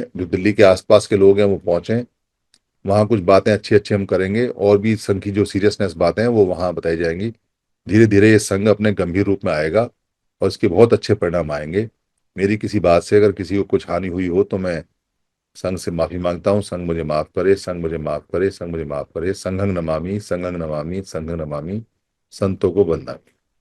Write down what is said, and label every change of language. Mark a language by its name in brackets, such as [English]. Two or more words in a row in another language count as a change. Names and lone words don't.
[Hindi] जो दिल्ली के आसपास के लोग हैं वो पहुंचे, वहां कुछ बातें अच्छी अच्छी हम करेंगे, और भी संघ की जो सीरियसनेस बातें हैं वो वहां बताई जाएंगी। धीरे धीरे ये संघ अपने गंभीर रूप में आएगा और इसके बहुत अच्छे परिणाम आएंगे। मेरी किसी बात से अगर किसी को कुछ हानि हुई हो तो मैं संघ से माफी मांगता हूँ। संघ मुझे माफ करे, संघ मुझे माफ करे, संघ मुझे माफ करे। [Pali] संघं नमामि, संघं नमामि, संघं नमामि, [Hindi] संतों को वंदना।